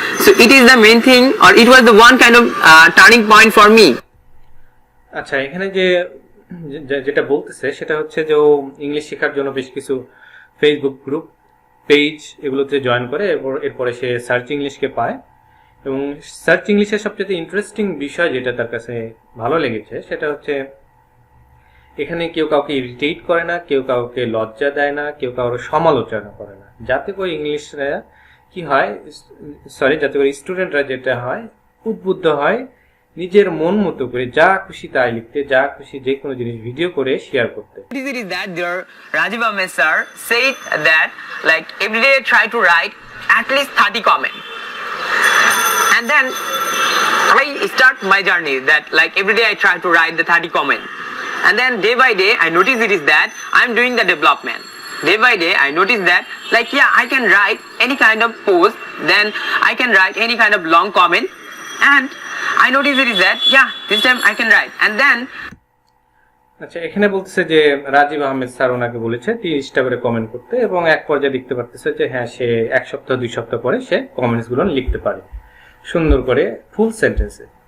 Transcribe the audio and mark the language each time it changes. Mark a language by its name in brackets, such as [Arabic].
[English] So it is the main thing, or it was the one kind of turning point for me. [Bangla] আচ্ছা, এখানে যেটা বলতেছে সেটা হচ্ছে যে ও ইংলিশ শেখার জন্য বেশ কিছু ফেসবুক গ্রুপ, পেজ এগুলোতে জয়েন করে, এরপরে সে সার্চ ইংলিশকে পায়। এবং সার্চ ইংলিশের সবচেয়ে ইন্টারেস্টিং বিষয় যেটা তার কাছে ভালো লেগেছে সেটা হচ্ছে এখানে কেউ কাউকে ইরিটেট করে না, কেউ কাউকে লজ্জা দেয় না, কেউ কারোর সমালোচনা করে না। যাতে করে ইংলিশরা কি হয়, যাতে করে স্টুডেন্টরা যেটা হয় উদ্বুদ্ধ হয় নিজের মন মতো করে যা খুশি তাই লিখতে, যা খুশি যে কোনো জিনিস ভিডিও করে শেয়ার করতে। [English] It is that their Rajiv Ahmed sir said that every day try to write at least 30 comments, and then I start my journey that every day I try to write the 30 comments, and then day by day I notice it is that I'm doing the development. Day by day I notice that I can write any kind of post, then I can write any kind of long comment, and I notice it is that this time I can write, and then [Bangla] আচ্ছা, এখানে বলতেছে যে Rajib Ahmed sir ওনাকে বলেছে 30টা করে comment করতে, এবং এক পর্যায়ে দেখতে পারতেছে যে হ্যাঁ, সে 1 সপ্তাহ 2 সপ্তাহ পরে সে কমেন্টস গুলো লিখতে পারে সুন্দর করে ফুল সেন্টেন্সে।